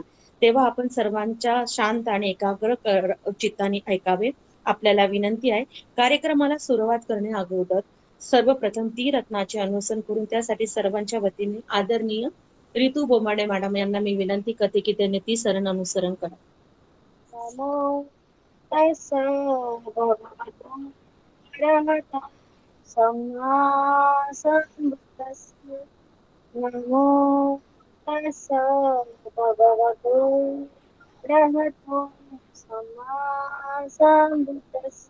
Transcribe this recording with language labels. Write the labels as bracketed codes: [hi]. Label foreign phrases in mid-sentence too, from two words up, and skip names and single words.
[mr] तेव्हा आपण सर्वांच्या शांत आणि एकाग्र चित्ताने ऐकावे. आपल्याला विनंती आहे, कार्यक्रमाला सुरुवात करण्या अगोदर सर्वप्रथम ती रत्नाचे अनुसरण करून त्यासाठी सर्वांच्या वतीने आदरणीय रितू बोमाडे मॅडम यांना मी विनंती करते की त्यांनी ती सरण अनुसरण करा. [pi] नमो तस्स भगवतो अरहतो सम्मा संबुद्धस्स. नमो तस्स भगवतो अरहतो सम्मा संबुद्धस्स.